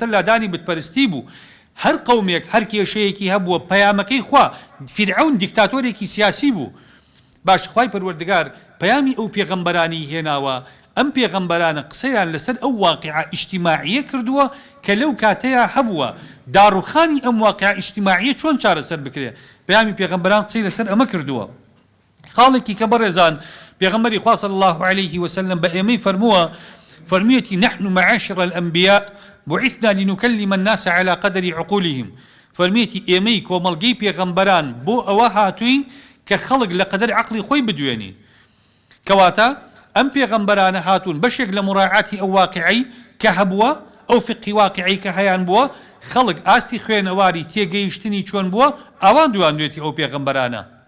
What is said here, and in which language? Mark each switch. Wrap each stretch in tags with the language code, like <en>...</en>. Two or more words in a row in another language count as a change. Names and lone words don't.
<ckb>لادانی بتپەرستی بوو هەر قەومێک هەر کێشەیەکی هەبووە پەیامەکەی خوا فیرعەون دیکتاتۆرێکی سیاسی بوو باش خوای پەروەردگار پەیامی ئەو پێغەمبەرانی هێناوە ئەم پێغەمبەرانە قسەیان لەسەر ئەو واقعە ئیجتیماعیە کردووە کە لەو کاتەیە هەبووە داڕوخانی ئەم واقعە ئیجتیماعیە چۆن چارەسەر بکرێ پەیامی پێغەمبەران قسەی لەسەر ئەمە کردووە خاڵێکی کە بەڕێزان پێغەمبەری خوا</ckb> <ar>صلی الله عليه وسلم</ar> <ckb>بە ئێمەی فەرموویەتی</ckb> <ar>نحن معاشر الأنبياء بعثنا لنكلم الناس على قدر عقولهم</ar> <ckb>فەرموویەتی ئێمەی کۆمەڵگەی پێغەمبەران بۆ ئەوە هاتوین کە خەڵک لە قەدەر عەقڵی خۆی بدوێنین کەواتە ئەم پێغەمبەرانە هاتوون بەشێک لە مراعاتی ئەو واقعەی کە هەبووە ئەو فقی واقعەی کە هەیان بووە خەڵک ئاستی خوێنەواری تێگەیشتنی چۆن بووە ئەوان دوانوێتی ئەو پێغەمبەرانە</ckb>